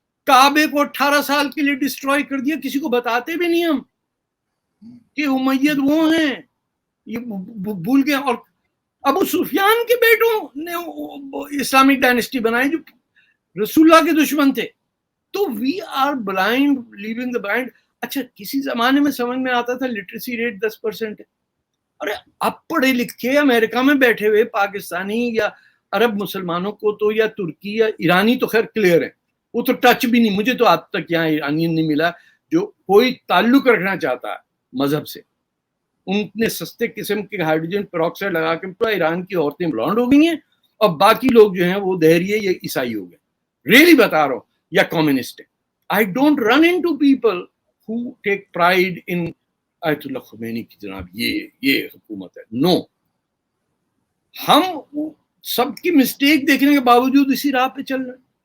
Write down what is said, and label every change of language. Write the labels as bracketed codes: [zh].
[ur] کعبے کو 18 سال کے لیے ڈسٹروائے کر دیا. کسی کو بتاتے بھی نہیں ہم کہ امید وہ ہیں, یہ بھول گئے. اور ابو سفیان کے بیٹوں نے اسلامک ڈائنسٹی بنائی جو رسول اللہ کے دشمن تھے. [en] تو we are blind, living the blind. [ur] اچھا کسی زمانے میں سمجھ میں آتا تھا لٹریسی ریٹ 10% ہے. ارے اب پڑھے لکھے امریکہ میں بیٹھے ہوئے پاکستانی یا عرب مسلمانوں کو تو, یا ترکی یا ایرانی تو خیر کلیئر ہے, وہ تو ٹچ بھی نہیں. مجھے تو آج تک یہاں ایرانین نہیں ملا جو کوئی تعلق رکھنا چاہتا ہے مذہب سے. ان نے سستے قسم کے ہائیڈروجن پروکسائڈ لگا کے پورا ایران کی عورتیں بلانڈ ہو گئی ہیں, اور باقی لوگ جو ہیں وہ دہریے یا عیسائی ہو گئے. ریلی بتا رہا ہوں, یا کمیونسٹ ہے. [en] I don't run into people who take pride in [ur] آیت اللہ خمینی کی جناب یہ حکومت ہے. نو, ہم سب کی مسٹیک دیکھنے کے باوجود اسی راہ پہ چل رہے ہیں.